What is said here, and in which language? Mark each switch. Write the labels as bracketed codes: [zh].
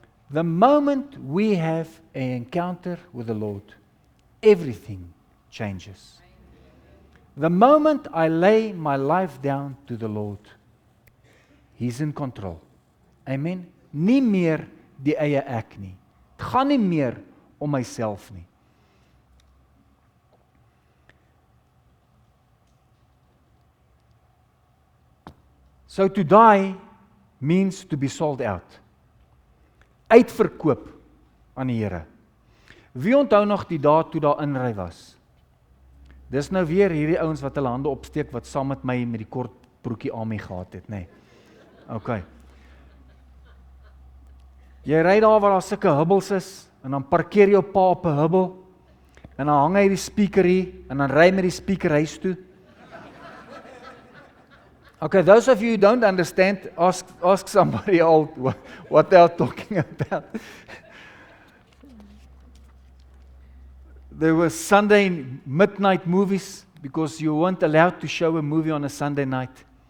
[en] The moment we have an encounter with the Lord, everything changes. The moment I lay my life down to the Lord, He's in control. [af] Amen. Nie meer die eie ek nie. Het gaan nie meer om myself nie. [en] So to die means to be sold out. [af] Uitverkoop aan die Here. Wie onthou nog die dae toe daar inry was? Dis nou weer hierdie ouens wat hulle hande opsteek wat saam met my met die kort broekie Ami gehad het, nê. Okay. Jy ry daar waar daar sulke hubbels is en dan parkeer jou pa op 'n hubbel en dan hang hy die speaker hier en dan ry met die speaker huis toe. [en] Okay, those of you who don't understand, ask somebody else what they are talking about. There were Sunday midnight movies because you weren't allowed to show a movie on a Sunday night.